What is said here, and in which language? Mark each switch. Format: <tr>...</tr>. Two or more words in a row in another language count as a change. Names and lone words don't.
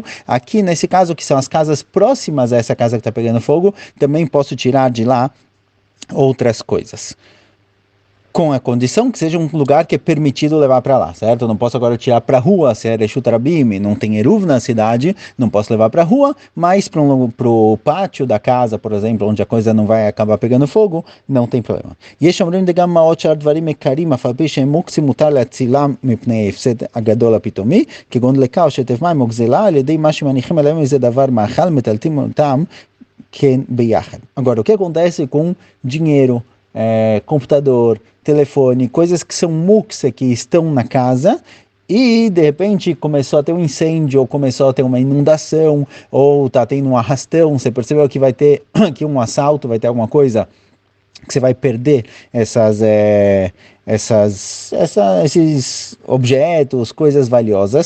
<pt>Aqui, nesse caso, que são as casas próximas a essa casa que está pegando fogo, também posso tirar de lá outras coisas, com a condição que seja um lugar que é permitido levar para lá, certo? Eu não posso agora tirar para a rua, se é</pt> <he>Reshut Rabim,</he> <pt>não tem eruv na cidade, não posso levar para a rua, mas para o pátio da casa, por exemplo, onde a coisa não vai acabar pegando fogo, não tem problema.</pt> <he>יש אומרים גם מעות שאר דברים מקרים, אף על פי שהם מוקצים מותר להצילם מפני ההפסד הגדול הפתאומי, כגון דלקה או שטף מים או גזלה, על ידי מה שמניחים עליהם איזה דבר מאכל, מטלטלים אותם כן ביחד.</he> <pt>Agora, o que acontece com dinheiro, computador, telefone, coisas que são mukse, que estão na casa, e de repente começou a ter um incêndio, ou começou a ter uma inundação, ou está tendo um arrastão, você percebeu que vai ter aqui um assalto, vai ter alguma coisa que você vai perder esses objetos, coisas valiosas.</pt>